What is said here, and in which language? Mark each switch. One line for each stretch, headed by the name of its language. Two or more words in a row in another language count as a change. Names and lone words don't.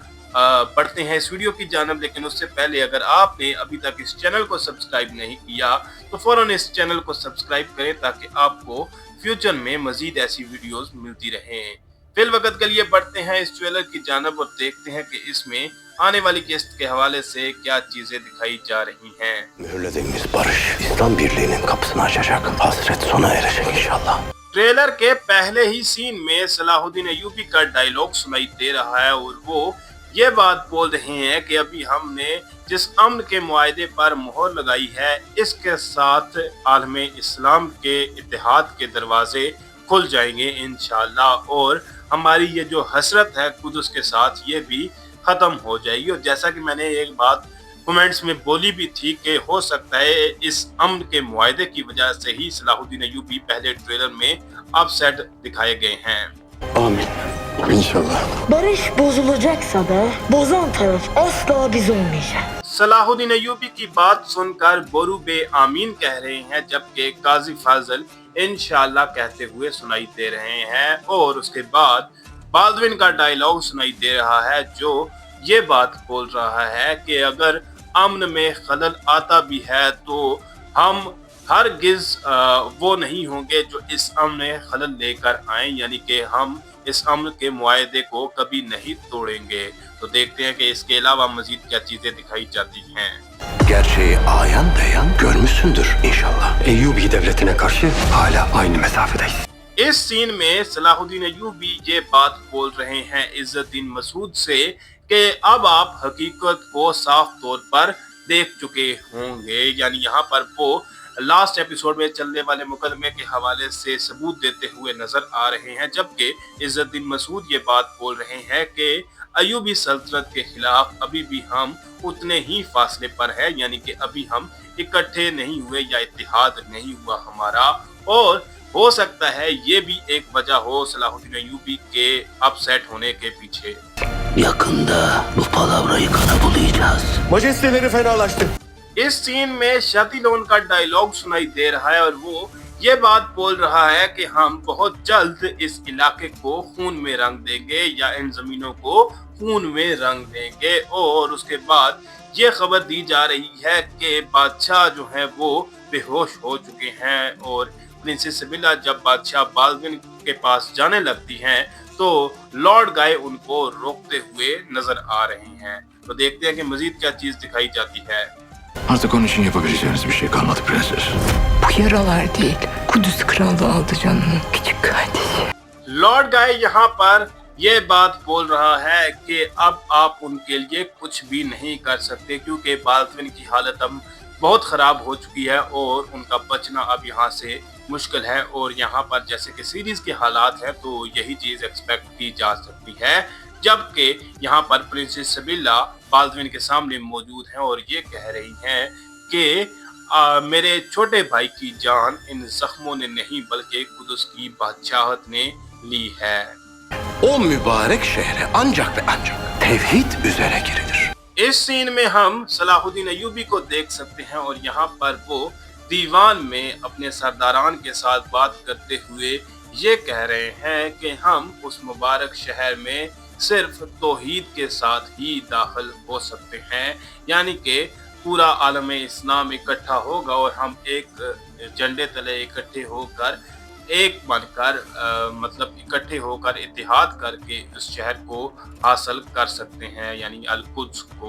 Urdu: بڑھتے ہیں اس ویڈیو کی جانب، لیکن اس سے پہلے اگر آپ نے ابھی تک اس چینل کو سبسکرائب نہیں کیا تو فوراً اس چینل کو سبسکرائب کریں تاکہ آپ کو فیوچر میں مزید ایسی ویڈیوز ملتی رہیں. فی الوقت کے لیے بڑھتے ہیں اس ٹریلر کی جانب اور دیکھتے ہیں کہ اس میں آنے والی قسط کے حوالے سے کیا چیزیں دکھائی جا رہی ہیں.
Turkish: Mühürlediğimiz barış İslam Birliği'nin kapısını açacak. Hasret sona erecek inşallah.
Urdu: ٹریلر کے پہلے ہی سین میں صلاح الدین ایوبی کا ڈائیلاگ سنائی دے رہا ہے اور وہ یہ بات بول رہے ہیں کہ ابھی ہم نے جس امن کے معاہدے پر مہر لگائی ہے، اس کے ساتھ عالم اسلام کے اتحاد کے دروازے کھل جائیں گے ان شاء اللہ اور ہماری یہ جو حسرت ہے قدس کے ساتھ یہ بھی ختم ہو جائے گی. اور جیسا کہ میں نے ایک بات کمنٹس میں بولی بھی تھی کہ ہو سکتا ہے اس امن کے معاہدے کی وجہ سے ہی صلاح الدین ایوبی پہلے ٹریلر میں اپسیٹ دکھائے گئے ہیں.
Turkish: Amin. İnşallah. Barış bozulacaksa da bozan taraf asla biz olmayacağız.
Urdu: صلاح الدین ایوبی کی بات سن کر بورو بے آمین کہہ رہے ہیں، جبکہ قاضی فاضل ان شاء اللہ کہتے ہوئے سنائی دے رہے ہیں. اور اس کے بعد بالڈون کا ڈائیلاگ سنائی دے رہا ہے جو یہ بات بول رہا ہے کہ اگر امن میں خلل آتا بھی ہے تو ہم ہرگز وہ نہیں ہوں گے جو اس امن میں خلل لے کر آئے، یعنی کہ ہم اس امن کے معاہدے کو کبھی نہیں توڑیں گے. تو دیکھتے ہیں کہ اس کے علاوہ مزید کیا چیزیں دکھائی جاتی ہیں.
Turkish: Gerçeği ayan beyan görmüşsündür inşallah. Eyyubi devletine karşı hala aynı mesafedeyiz.
Urdu: اس سین میں صلاح الدین ایوبی یہ بات بول رہے ہیں عزالدین مسعود سے کہ اب آپ حقیقت کو صاف طور پر دیکھ چکے ہوں گے، یعنی یہاں پر وہ
English: last episode
Urdu: میں چلنے والے مقدمے کے حوالے سے ثبوت دیتے ہوئے نظر آ رہے ہیں. جبکہ عزالدین مسعود یہ بات بول رہے ہیں کہ ایوبی سلطنت کے خلاف ابھی بھی ہم اتنے ہی فاصلے پر ہے، یعنی کہ ابھی ہم اکٹھے نہیں ہوئے یا اتحاد نہیں ہوا ہمارا. اور ہو سکتا ہے یہ بھی ایک وجہ ہو صلاح الدین ایوبی کے اپسیٹ ہونے کے پیچھے.
Turkish: Yakında bu palavrayı kana bulayacağız. Majesteleri fenalaştı.
Urdu: اس سین میں شاتیلون کا ڈائیلاگ سنائی دے رہا ہے اور وہ یہ بات بول رہا ہے کہ ہم بہت جلد اس علاقے کو خون میں رنگ دیں گے یا ان زمینوں کو خون میں رنگ دیں گے. اور اس کے بعد یہ خبر دی جا رہی ہے کہ بادشاہ جو ہے وہ بے ہوش ہو چکے ہیں اور پرنسس سبیلا جب بادشاہ بالڈون کے پاس جانے لگتی ہیں تو لارڈ گائے ان کو روکتے ہوئے نظر آ رہی ہیں. تو دیکھتے ہیں کہ مزید کیا چیز دکھائی جاتی ہے.
Turkish: Artık onun için yapabileceğiniz bir şey kalmadı prenses. Bu yaralar değil, Kudüs Kralı aldı canını küçük kardeşi.
Urdu: لارڈ گائے یہاں پر یہ بات بول رہا ہے کہ اب آپ ان کے لیے کچھ بھی نہیں کر سکتے کیونکہ بالڈون کی حالت اب بہت خراب ہو چکی ہے اور ان کا بچنا اب یہاں سے مشکل ہے. اور یہاں پر جیسے کہ سیریز کے حالات ہیں تو یہی چیز ایکسپیکٹ کی جا سکتی ہے. جبکہ یہاں پر پرنسس سبیلا بالڈون کے سامنے موجود ہیں اور یہ کہہ رہی ہیں کہ میرے چھوٹے بھائی کی جان ان زخموں نے نہیں بلکہ قدس کی بادشاہت نے لی ہے.
Turkish: O mübarek şehre ancak ve ancak tevhid üzere girilir.
Urdu: اس سین میں ہم صلاح الدین ایوبی کو دیکھ سکتے ہیں اور یہاں پر وہ دیوان میں اپنے سرداران کے ساتھ بات کرتے ہوئے یہ کہہ رہے ہیں کہ ہم اس مبارک شہر میں صرف توحید کے ساتھ ہی داخل ہو سکتے ہیں، یعنی کہ پورا عالم اسلام اکٹھا ہوگا اور ہم ایک جھنڈے تلے اکٹھے ہو کر ایک بن کر مطلب اکٹھے ہو کر اتحاد کر کے اس شہر کو حاصل کر سکتے ہیں، یعنی ال قدس کو.